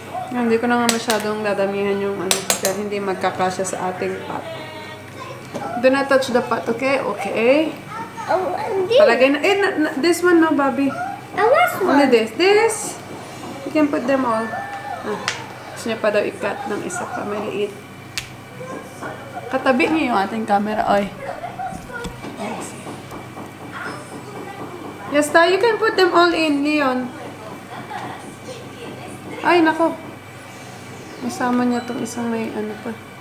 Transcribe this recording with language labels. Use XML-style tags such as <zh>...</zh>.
<tl>Hindi ko na nga masyadong dadamihan yung ano, kaya hindi magkakasya sa ating pot.</tl> <en>Do not touch the pot, okay? Okay. Oh, and this.</en> <tl>Palagay na,</tl> <en>this one no, Bobby. And last Only one. this. This, you can put them all.</en> <tl>Gusto niya pa daw i-cut ng isa pa, maliit. Katabi niyo yung ating camera, oy.</tl> <en>Yes,</en> <tl>tayo,</tl> <en>you can put them all in, Leon.</en> <tl>Ay, nako. Masama niya tong isang may ano pa.</tl>